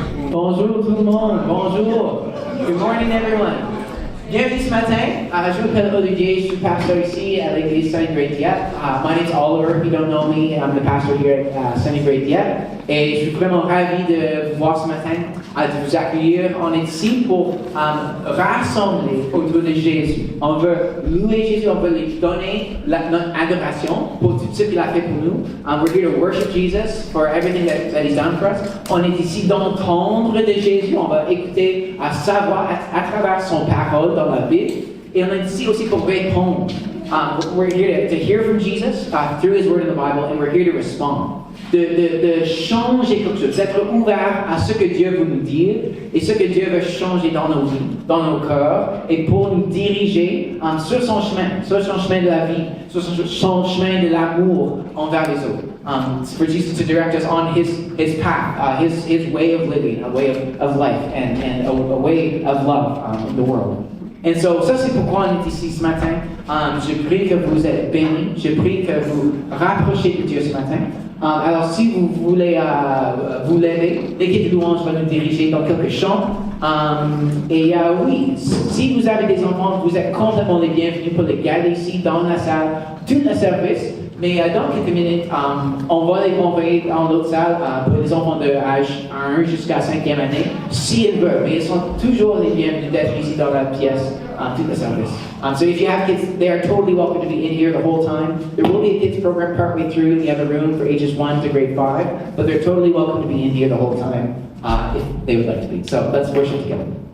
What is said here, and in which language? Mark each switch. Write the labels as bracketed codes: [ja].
[fr] Bonjour tout le monde, bonjour. [en] Good morning everyone. [fr] Bienvenue ce matin. Je m'appelle Olivier, je suis pasteur ici à l'église Saint-Great Dieppe. [en] My name is Oliver, if you don't know me, I'm the pastor here at Saint-Great Dieppe. [fr] Et je suis vraiment ravi de vous voir ce matin, de vous accueillir. On est ici pour rassembler autour de Jésus. On veut louer Jésus, on veut lui donner notre adoration pour tout ce qu'il a fait pour nous. [en] We're here to worship Jesus for everything that he's done for us. [fr] On est ici d'entendre de Jésus, on va écouter, à savoir à travers son parole dans la Bible. Et on est ici aussi pour répondre. [en] We're here to hear from Jesus through his word in the Bible, and we're here to respond. [fr] De changer quelque chose, d'être ouvert à ce que Dieu veut nous dire et ce que Dieu veut changer dans nos vies, dans nos cœurs, et pour nous diriger sur son chemin de la vie, sur son chemin de l'amour envers les autres. [en] For Jesus to direct us on his path, his way of living, a way of life, and a way of love in the world. [fr] Et so, ça c'est pourquoi on est ici ce matin. Je prie que vous êtes bénis. Je prie que vous rapprochez de Dieu ce matin. Alors si vous voulez vous lever, l'équipe de louange va nous diriger dans quelques chants. Et oui, si vous avez des enfants, vous êtes complètement les bienvenus pour les garder ici dans la salle, tout le service. Mais dans quelques minutes, on va les convoyer dans l'autre salle pour les enfants de âge 1 jusqu'à 5e année, s'ils veulent. Mais ils sont toujours les bienvenus d'être ici dans la pièce tout le service. [en] So if you have kids, they are totally welcome to be in here the whole time. There will be a kids program partway through in the other room for ages 1 to grade 5, but they're totally welcome to be in here the whole time if they would like to be. So let's worship together.